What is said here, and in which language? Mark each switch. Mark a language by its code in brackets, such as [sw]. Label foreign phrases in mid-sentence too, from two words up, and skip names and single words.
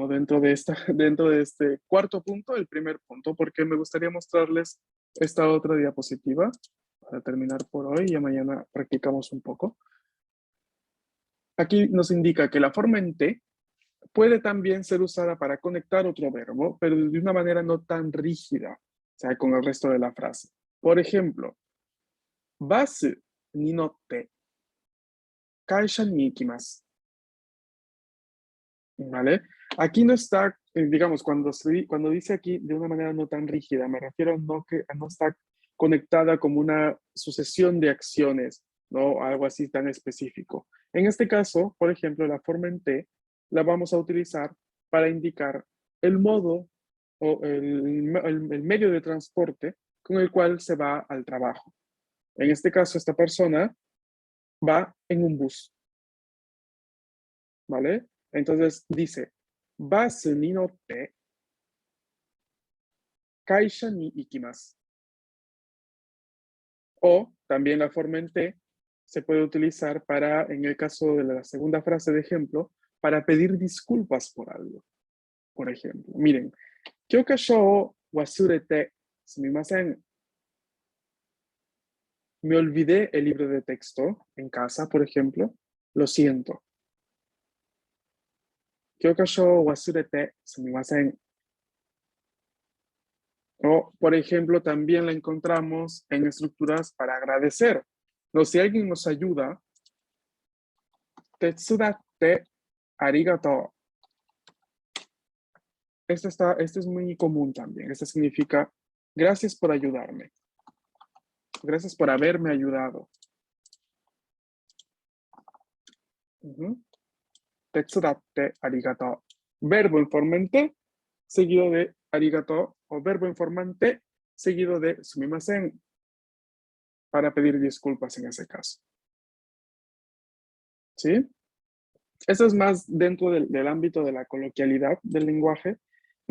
[es] Dentro de este cuarto punto, el primer punto, porque me gustaría mostrarles esta otra diapositiva para terminar por hoy y ya mañana practicamos un poco. Aquí nos indica que la forma en T puede también ser usada para conectar otro verbo, pero de una manera no tan rígida, o sea, con el resto de la frase. Por ejemplo, [ja] バスに乗って会社に行きます. [es] ¿Vale? Aquí no está, digamos, cuando dice aquí de una manera no tan rígida, me refiero a no está conectada como una sucesión de acciones, ¿no? Algo así tan específico. En este caso, por ejemplo, la forma en T la vamos a utilizar para indicar el modo o el medio de transporte con el cual se va al trabajo. En este caso, esta persona va en un bus, ¿vale? Entonces dice, [ja] バスに乗って会社に行きます. [es] O también la forma en T se puede utilizar para, en el caso de la segunda frase de ejemplo, para pedir disculpas por algo. Por ejemplo, miren, [ja] 教科書を忘れてすみません. [es] Me olvidé el libro de texto en casa, por ejemplo. Lo siento. [ja] 教科書を忘れてすみません. [es] O, por ejemplo, también la encontramos en estructuras para agradecer. No, si alguien nos ayuda, [ja] 手伝ってありがとう. [es] Este es muy común también. Este significa gracias por ayudarme. Gracias por haberme ayudado. [ja] 手伝ってありがとう. [es] Verbo informante seguido de arigato o verbo informante seguido de sumimasen para pedir disculpas en ese caso. ¿Sí? Eso es más dentro del ámbito de la coloquialidad del lenguaje, ¿no?